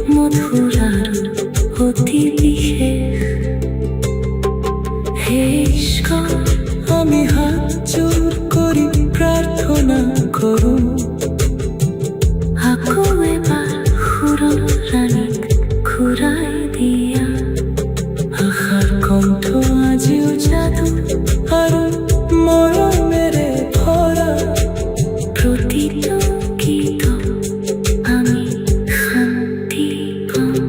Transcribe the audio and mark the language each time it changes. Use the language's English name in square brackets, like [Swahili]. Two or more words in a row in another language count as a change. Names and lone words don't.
[Assamese] মধুর আৰু অতি বিশেষ হে ঈশ্বৰ [Bangla] আমি হাত জোর করি প্রার্থনা করো [Assamese] আকৌ এবাৰ সুৰৰ ৰাণীক ঘূৰাই দিয়া আশার কণ্ঠ আজিও জাদু আৰু মৰমেৰে ভরা প্ৰতিটো গীতত আমি শান্তি পাওঁ